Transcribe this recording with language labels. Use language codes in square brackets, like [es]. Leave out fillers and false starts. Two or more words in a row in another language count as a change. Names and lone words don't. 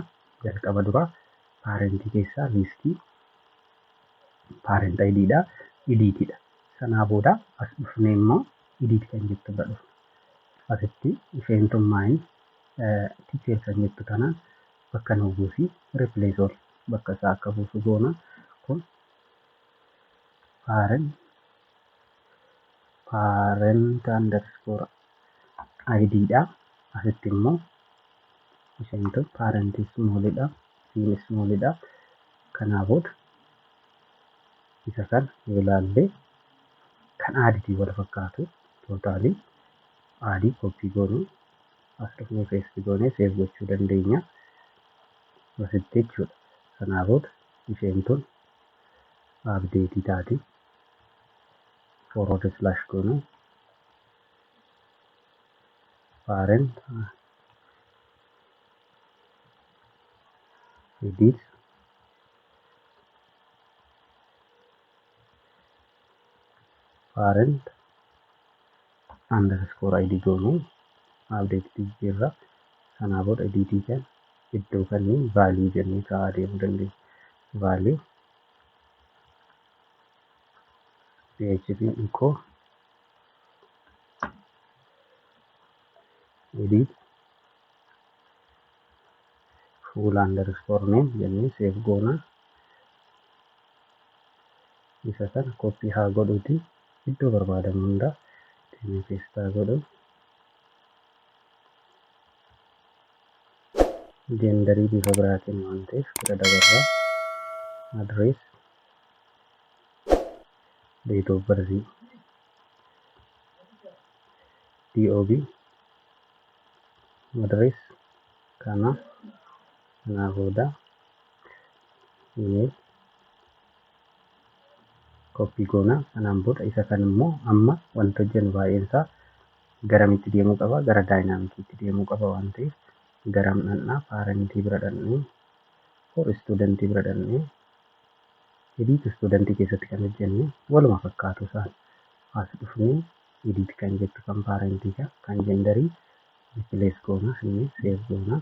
[om] Jalqaba dura parentii keessaa listii parent IDdha editidha. Sanaa booda as dhufnee immoo edit kan jettu bira dhufna. Asitti isheentummaan teacher kan jettu kanaan bakka nu buusii [en] replace all [om] bakka isaa akka buusu goona. Kun [en] parent underscore IDdha. [om] Asitti immoo isheentu parent smallidha, siin smallidha. Kanaa booda isa kan yoo ilaalle kan aaditii wal fakkaatu tootaalii adii koppii goonuu as dhufnee paste goonee save gochuu dandeenya asitti jechuudha. Kanaa booda isheen tun update taati [en] forward slash [om] goonuu [en] parent edit parent underscore id [om] goonu update jijjiirra. Sanaa booda id kan iddoo kanneen value jennee kaa'aa deemuu dandeenya. [en] Value php echo edit full underscore name [om] jennee save goona. Isa kana copy haa godhuuti iddoo barbaadamu hunda deemee paste haa godhu. Genderii bifa biraatiin waan ta'eef bira dabarraa. [en] Address, date of birth, DOB, address [om] kana booda [en] email copy goona. [om] Kanaan booda isa kan immoo amma wanta hojjennu baay'een isaa garamitti deemuu qaba? Gara daayinaamikiitti deemuu qaba waan ta'eef garam dhannaa paarentii bira dhannee for studentii bira dhannee edit studentii keessatti kan hojjenne waluma fakkaatu isaan as dhufnee edit kan jettu kan paarentii kan genderii replace goona inni save goona.